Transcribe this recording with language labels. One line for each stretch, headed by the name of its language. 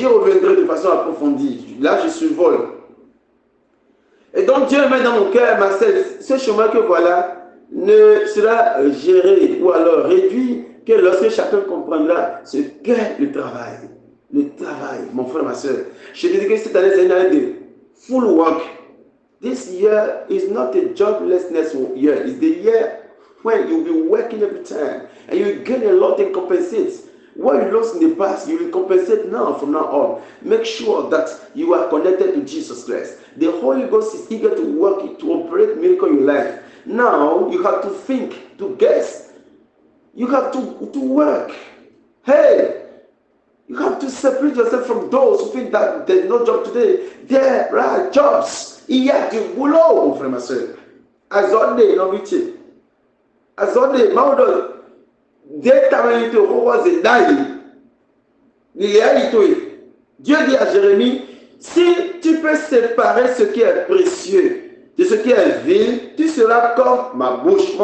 French: J'y reviendrai de façon approfondie. Là, je survole. Et donc, Dieu met dans mon cœur, Marcel, ce chemin que voilà ne sera géré ou alors réduit que lorsque chacun comprendra ce qu'est le travail. Le travail, mon frère, ma soeur. Je te dis que cette année, c'est une année de
English: full work. This year is not a joblessness year. It's the year when you'll be working every time and you gain a lot and compensate. What you lost in the past, you will compensate now from now on. Make sure that you are connected to Jesus Christ. The Holy Ghost is eager to work, to operate miracle in your life. Now you have to think, to guess. You have to work. Hey, you have to separate yourself from those who think that there's no job today. There are jobs.
French: Il y a du boulot, mon frère, ma soeur. Azonde, non, vite. Azonde, maudon. Déterminé au roi Zedai. Dieu dit à Jérémie, si tu peux séparer ce qui est précieux de ce qui est vil, tu seras comme ma bouche.